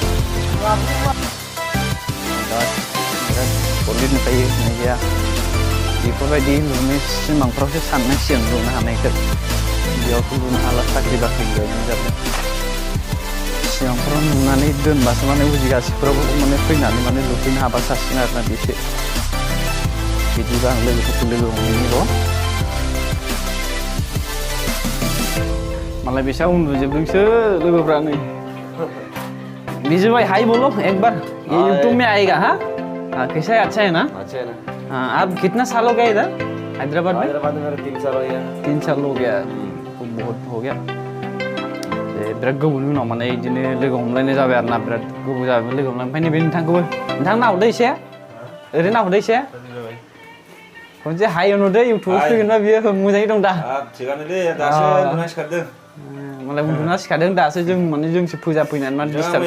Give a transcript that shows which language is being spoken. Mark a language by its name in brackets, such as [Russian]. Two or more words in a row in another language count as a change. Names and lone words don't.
[Bodo] बिराद सल्लिस नुखायो होननाय जाया बेफोरबायदि लुनो सिमांफ्रावसो साननांसिगोन लुनो हानायखौ बेयावथ' लुनो हाला साख्रि बाख्रि गैया बिदि जाबाय सिगांफोराव नुनानै दोनबासो माने उजिगासिफोरावबो माने फैनानै माने लुफैनो हाबा साबसिन आरोना बेसो बिदिबा आं लोगोफोरखौ लोगो हमहैनि र' मालाय बेसा उन्दुजोबदोंसो लोगोफ्रा नै [Hindi] बीजू भाई हाई बोलो एक बार ये यूट्यूब में आएगा हाँ कैसा है अच्छा है ना हाँ आप कितना साल हो गया इधर हैदराबाद में मेरा 3 साल हो गया 3 साल हो गया तो बहुत हो गया [Bodo] बिराद गोबावनि उनाव माने बिदिनो लोगो हमलायनाय जाबाय आरोना बिराद गोबाव जाबाय लोगो हमलायनाय ओमफ्राय नैबे नोंथांखौबो नोंथां नाहरदो एसे ओरैनो नाहरदो एसे खनसे हाय नुदो इउटुबाव फैगोनबा बियो मोजाङै दं दा थिगानो दे दासो उन्दुना सिखारदों मालाय उन्दुना सिखारदों दासो जों माने जोंसो फुजा फैनानै माने डिस्टार्ब